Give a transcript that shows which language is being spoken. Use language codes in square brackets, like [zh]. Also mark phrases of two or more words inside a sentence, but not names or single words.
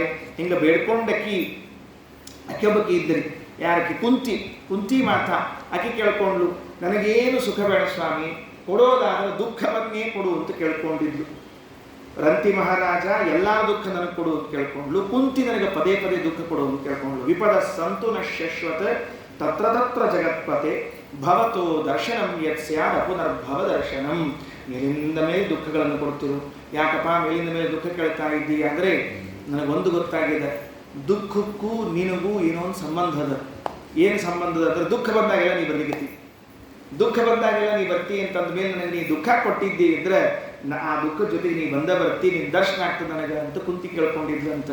[kn] ಹಿಂಗೆ ಬೇಡ್ಕೊಂಡಕ್ಕಿ ಒಬ್ಬಕಿ ಇದ್ದರಿ, ಯಾರಕ್ಕೆ ಕುಂತಿ ಮಾತಾ, ಆಕೆ ಕೇಳ್ಕೊಂಡ್ಲು, ನನಗೇನು ಸುಖ ಬೇಡ ಸ್ವಾಮಿ, ಕೊಡೋದಾದ್ರೆ ದುಃಖವನ್ನೇ ಕೊಡು ಅಂತ ಕೇಳ್ಕೊಂಡಿದ್ಲು. ರಂತಿ ಮಹಾರಾಜ ಎಲ್ಲ ದುಃಖ ನನಗೆ ಕೊಡು ಅಂತ ಕೇಳ್ಕೊಂಡ್ಲು. ಕುಂತಿ ನನಗೆ ಪದೇ ಪದೇ ದುಃಖ ಕೊಡು ಅಂತ ಕೇಳ್ಕೊಂಡ್ಲು. [sa] ವಿಪದ ಸಂತು ನ ಶಶ್ವತ ತತ್ರ ತತ್ರ ಜಗತ್ಪತೆ ಭವತೋ ದರ್ಶನಂ ಯತ್ ಸ್ಯಾದ ಪುನರ್ಭವ ದರ್ಶನಂ. [kn] ಮೇಲಿಂದ ಮೇಲೆ ದುಃಖಗಳನ್ನು ಕೊಡ್ತಿರು. ಯಾಕಪ್ಪ ಮೇಲಿಂದ ಮೇಲೆ ದುಃಖ ಕೇಳ್ತಾ ಇದ್ದೀಯ ಅಂದರೆ ನನಗೊಂದು ಗೊತ್ತಾಗಿದೆ, ದುಃಖಕ್ಕೂ ನಿನಗೂ ಏನೋ ಒಂದು ಸಂಬಂಧ ಅದ. ಏನು ಸಂಬಂಧದ ಅಂದರೆ ದುಃಖ ಬಂದಾಗೆಲ್ಲ ನೀ ಬರ್ಲಿಕ್ಕೆ, ದುಃಖ ಬಂದಾಗೆಲ್ಲ ನೀ ಬರ್ತಿ ಅಂತಂದ ಮೇಲೆ ನನಗೆ ನೀ ದುಃಖ ಕೊಟ್ಟಿದ್ದಿ ಇದ್ರೆ ಆ ದುಃಖದ ಜೊತೆಗೆ ನೀ ಬರ್ತಿ, ನಿನ್ನ ದರ್ಶನ ಆಗ್ತದೆ ನನಗೆ ಅಂತ ಕುಂತಿ ಕೇಳ್ಕೊಂಡಿದ್ಲು ಅಂತ.